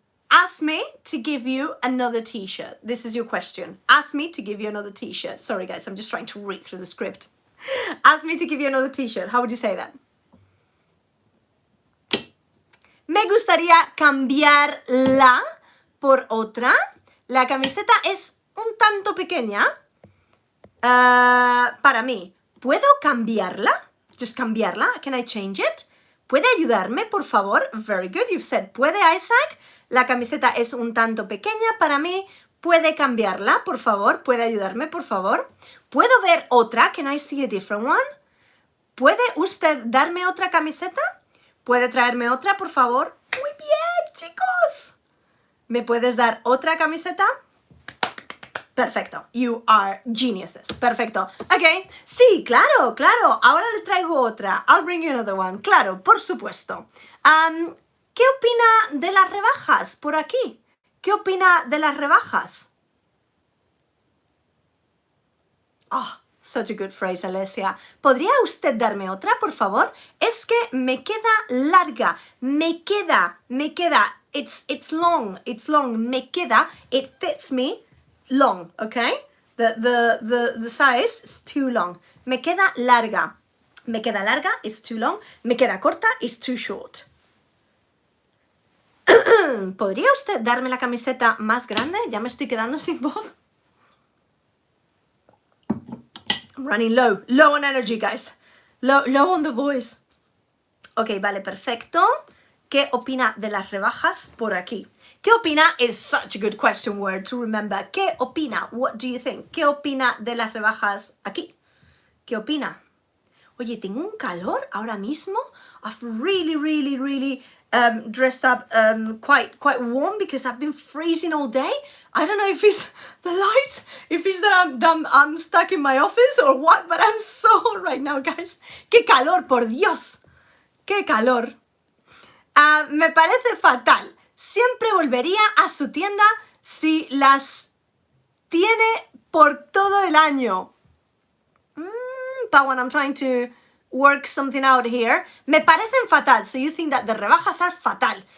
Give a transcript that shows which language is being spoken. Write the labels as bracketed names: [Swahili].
[English] Ask me to give you another t-shirt. This is your question. Ask me to give you another t-shirt. Sorry, guys, I'm just trying to read through the script. Ask me to give you another t-shirt. How would you say that? [Spanish] Me gustaría cambiarla por otra. La camiseta es un tanto pequeña para mí. ¿Puedo cambiarla? [English] Just cambiarla. Can I change it? [Spanish] ¿Puede ayudarme, por favor? [English] Very good. You've said, [Spanish] ¿puede, Isaac? La camiseta es un tanto pequeña para mí. ¿Puede cambiarla, por favor? ¿Puede ayudarme, por favor? ¿Puedo ver otra? [English] Can I see a different one? [Spanish] ¿Puede usted darme otra camiseta? ¿Puede traerme otra, por favor? Muy bien, chicos. ¿Me puedes dar otra camiseta? Perfecto. [English] You are geniuses. [Spanish] Perfecto. Ok. Sí, claro. Ahora le traigo otra. [English] I'll bring you another one. [Spanish] Claro, por supuesto. ¿Qué opina de las rebajas por aquí? ¿Qué opina de las rebajas? [English] Oh, such a good phrase, Alessia. [Spanish] ¿Podría usted darme otra, por favor? Es que me queda larga. Me queda. [English] It's long. Me queda. It fits me. Long, okay? The size is too long. Me queda larga. [Spanish] Me queda larga [English] is too long. [Spanish] Me queda corta [English] is too short. [Spanish] ¿Podría usted darme la camiseta más grande? Ya me estoy quedando sin voz. [English] I'm running low on energy, guys. Low on the voice. Ok, [Spanish] vale, perfecto. ¿Qué opina de las rebajas por aquí? ¿Qué opina [English] is such a good question word to remember. [Spanish] ¿Qué opina? [English] What do you think? [Spanish] ¿Qué opina de las rebajas aquí? ¿Qué opina? Oye, tengo un calor ahora mismo. [English] I've really dressed up quite warm because I've been freezing all day. I don't know if it's the lights, if it's that I'm stuck in my office or what, but I'm so hot right now, guys. [Spanish] ¡Qué calor, por Dios! ¡Qué calor! Me parece fatal. Siempre volvería a su tienda si las tiene por todo el año. [English] Pawan, I'm trying to work something out here. [Spanish] Me parecen fatal. [English] So you think that the rebajas are fatal.